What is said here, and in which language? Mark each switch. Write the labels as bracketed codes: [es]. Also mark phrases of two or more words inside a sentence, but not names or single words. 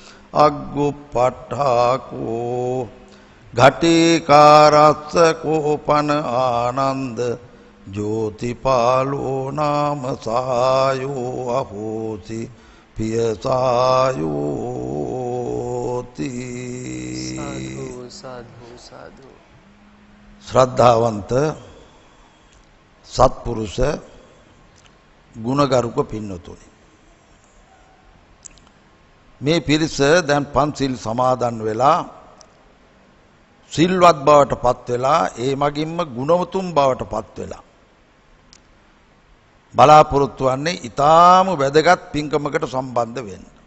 [pi] අග්ගුප්පට්ඨාකෝ ඝටිකාරස්ස කෝපන ආනන්ද ජෝතිපාලෝ නාම සායෝ අහෝසි පියසායෝති සාධු සාධු සාධු [si] ශ්‍රද්ධාවන්ත සත්පුරුෂ ගුණගරුක පින්නතුනි මේ පිරිස දැන් පන්සිල් සමාදන් වෙලා සිල්වත් බවට පත් වෙලා ඒ මගින්ම ගුණවතුන් බවට පත් වෙලා බලාපොරොත්තු වන්නේ ඊටාම වැදගත් පින්කමකට සම්බන්ධ වෙන්න.